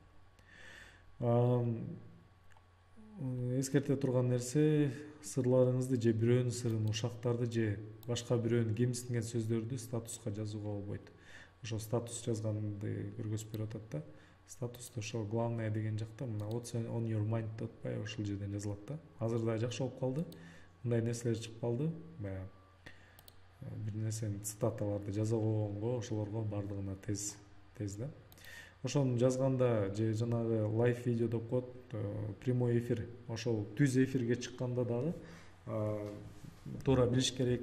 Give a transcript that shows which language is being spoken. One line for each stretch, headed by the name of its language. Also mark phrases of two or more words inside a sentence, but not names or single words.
Kyrgyz: Эскерте турган нерсе, сырларыңызды же бирөөнүн сырын, ушактарды же башка бирөөнүн кемсинген сөздөрдү статуска жазууга болбойт. Ошо статус жазганды көргөзүп берип атат да. Статусты ошо главное деген жакта мына
English: what's on your mind
Kyrgyz: деп атпайбы, ошол жерден жазылат да. Азыр да жакшы болуп калды. Мындай нерселер чыгып калды. Баягы бир нерсени цитаталарды жаза койгонго, ошолорго бардыгына тез да. Ошону жазганда же жанагы
English: live video
Kyrgyz: деп коет,
Russian: прямой эфир,
Kyrgyz: ошол түз эфирге чыкканда дагы туура билиш керек.